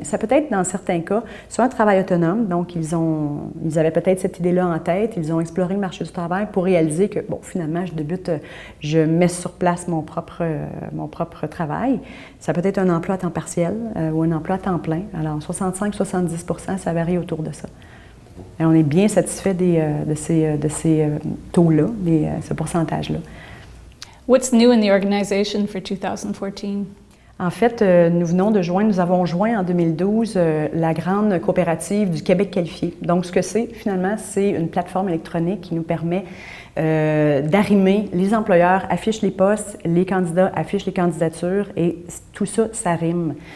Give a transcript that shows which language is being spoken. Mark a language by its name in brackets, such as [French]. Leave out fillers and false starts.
[French] Ça peut être, dans certains cas, soit un travail autonome, donc ils avaient peut-être cette idée-là en tête, ils ont exploré le marché du travail pour réaliser que, finalement, je mets sur place mon propre travail. Ça peut être un emploi à temps partiel ou un emploi à temps plein. Alors, 65-70%, ça varie autour de ça. Et on est bien satisfait de ces taux-là, ce pourcentage-là. [English] What's new in the organization for 2014? [French] En fait, nous avons joint en 2012 la grande coopérative du Québec qualifié. Donc, ce que c'est, finalement, c'est une plateforme électronique qui nous permet d'arrimer. Les employeurs affichent les postes, les candidats affichent les candidatures et tout ça, ça rime.